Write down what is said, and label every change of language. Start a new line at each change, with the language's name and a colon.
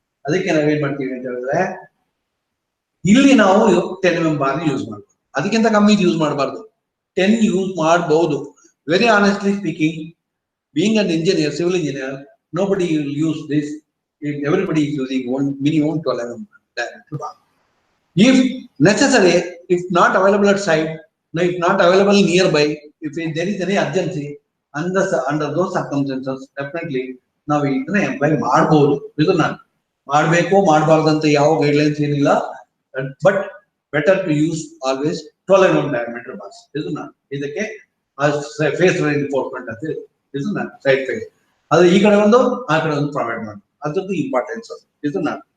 Kannada: ಅದಕ್ಕೆ ನಾವೇನ್ ಮಾಡ್ತೀವಿ ಅಂತ ಹೇಳಿದ್ರೆ ಇಲ್ಲಿ ನಾವು 10 mm ಬಾರ್ ಯೂಸ್ ಮಾಡ್ಬೋದು, ಅದಕ್ಕಿಂತ ಕಮ್ಮಿ ಯೂಸ್ ಮಾಡಬಾರ್ದು. 10 ಯೂಸ್ ಮಾಡಬಹುದು.
English: Very honestly speaking, being an engineer, civil engineer, nobody will use this. Everybody is using minimum 12 mm diameter bar. If necessary, if not available at site, if not available nearby, if there is any urgency, under those circumstances, definitely
Kannada: ನಾವು ಇದನ್ನ employee ಮಾಡಬಹುದು. ಇದನ್ನ ಮಾಡಬೇಕು ಮಾಡಬಾರ್ದು ಅಂತ ಯಾವ guidelines ಏನಿಲ್ಲ,
English: But better to use always 12 mm diameter bars.
Kannada: ಇದಕ್ಕೆ ಫೇಸ್ ರಿಇನ್ಫೋರ್ಸ್ಮೆಂಟ್ ಅಂತ ಇದನ್ನ ಸೈಡ್ ಫೇಸ್, ಅದು ಈ ಕಡೆ ಒಂದು ಆ ಕಡೆ ಒಂದು ಪ್ರೊವೈಡ್ ಮಾಡಿ, ಅದ್ರದ್ದು ಇಂಪಾರ್ಟೆನ್ಸ್ ಇದನ್ನ.